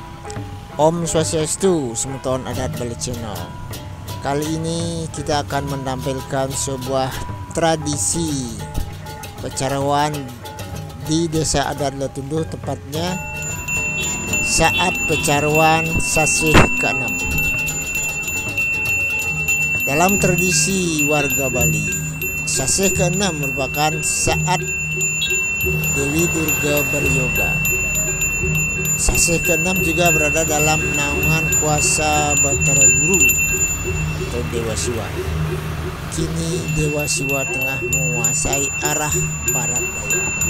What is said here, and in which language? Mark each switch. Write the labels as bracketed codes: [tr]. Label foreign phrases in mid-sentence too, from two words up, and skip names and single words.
[id] Om Swastiastu, Semeton Adat Bali Channel. Kali ini kita akan menampilkan sebuah tradisi pecarawan di Desa Adat Letunduh, tepatnya saat pecarawan Sasih ke-6. Dalam tradisi warga Bali, Sasih ke-6 merupakan saat Dewi Durga beryoga. Sasih ke-6 juga berada dalam naungan kuasa Batara Guru atau Dewa Siwa. Kini Dewa Siwa tengah menguasai arah barat daya.